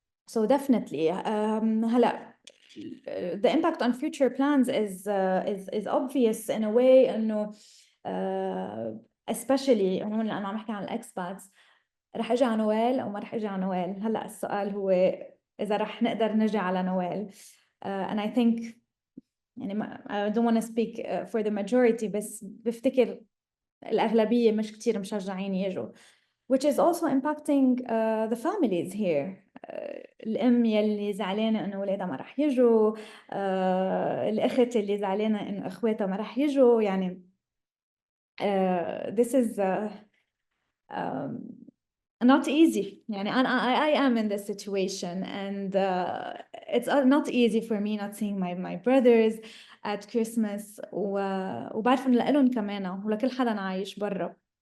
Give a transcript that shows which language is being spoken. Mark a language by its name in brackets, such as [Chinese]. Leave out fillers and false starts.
[English] So definitely [Arabic] هلا [English] the impact on future plans is obvious in a way [Arabic] إنه especially هون لأنه عم نحكي عن الإكسباتس، رح أجي على نوال أو ما رح أجي على نوال. هلا السؤال هو إذا رح نقدر نجي على نوال. [English] And I think يعني I don't want to speak for the majority، [Arabic] بس بفتكر الأغلبية مش كتير مشجعين يجوا، [English] which is also impacting the families here. [Arabic] الأم يلي زعلانة إنه ولادها ما رح يجوا، الأخت اللي زعلانة إنه إخواتها ما رح يجوا، يعني [English] this is not easy. يعني I am in this situation and it's not easy for me not seeing my brothers at Christmas، [Arabic] وبعرف إنه لإلهم كمان ولكل حدا عايش برا.